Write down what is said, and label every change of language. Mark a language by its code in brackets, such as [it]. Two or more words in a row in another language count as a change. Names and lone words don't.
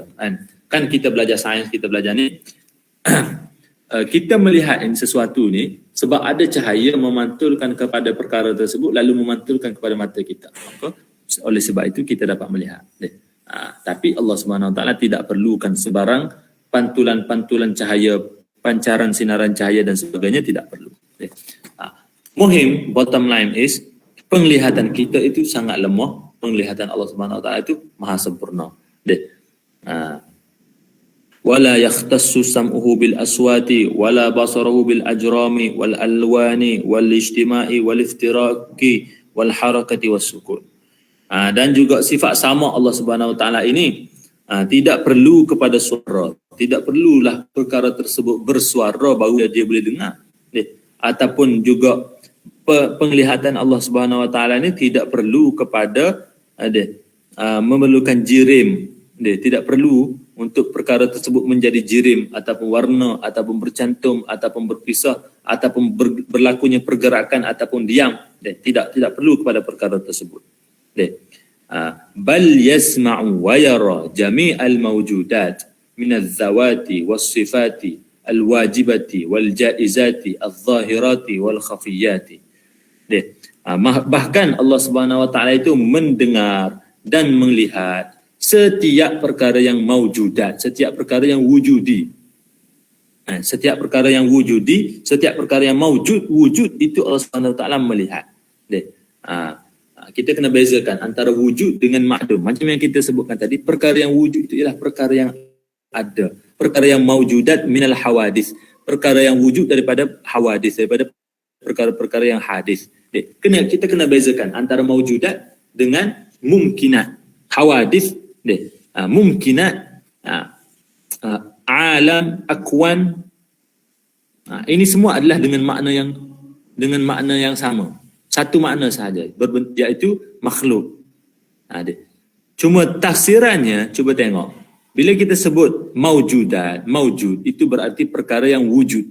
[ms] Kan kita belajar sains, kita belajar ni kita melihat sesuatu ni sebab ada cahaya memantulkan kepada perkara tersebut, lalu memantulkan kepada mata kita. Maka oleh sebab itu kita dapat melihat. Tapi Allah [ar] سبحانه وتعالى [ms] tidak perlukan sebarang pantulan-pantulan cahaya, pancaran sinaran cahaya dan sebagainya, tidak perlu. [en] Muhim, bottom line is, [ms] penglihatan kita itu sangat lemah, penglihatan Allah [ar] سبحانه وتعالى [ms] itu maha sempurna. [ar] ولا يختص سمعه بالأصوات ولا بصره بالأجرام والألوان والاجتماع والافتراق والحركات والسكون. [ms] Dan juga sifat sama Allah [ar] سبحانه وتعالى [ms] ini tidak perlu kepada suara, tidak perlulah perkara tersebut bersuara baru dia boleh dengar. Ataupun juga penglihatan Allah [ar] سبحانه وتعالى [ms] ini tidak perlu kepada memerlukan jirim. Tidak perlu untuk perkara tersebut menjadi jirim, ataupun warna, ataupun bercantum, ataupun berpisah, ataupun berlakunya pergerakan, ataupun diam. Tidak perlu kepada perkara tersebut. [ar] بل يسمع ويرى جميع الموجودات من الذوات والصفات الواجبة والجائزة الظاهرة والخفية. [ms] Bahkan Allah [ar] سبحانه وتعالى [ms] itu mendengar dan melihat setiap perkara yang maujudat, setiap perkara yang wujudi. Setiap perkara yang wujudi, setiap perkara yang wujud itu Allah [ar] سبحانه وتعالى [ms] melihat. Kita kena bezakan antara wujud dengan ma'dum. Macam yang kita sebutkan tadi, perkara yang wujud itu ialah perkara yang ada. Perkara yang [ar] موجودات من الحوادث. [ms] Perkara yang wujud daripada hawadis, daripada perkara-perkara yang hadis. Kita kena bezakan antara maujudat dengan mumkinat. Hawadis, mumkinat, alam, akwan. Ini semua adalah dengan makna yang dengan makna yang sama. Satu makna sahaja, iaitu makhluk. Cuma tafsirannya, cuba tengok. Bila kita sebut maujud itu berarti perkara yang wujud.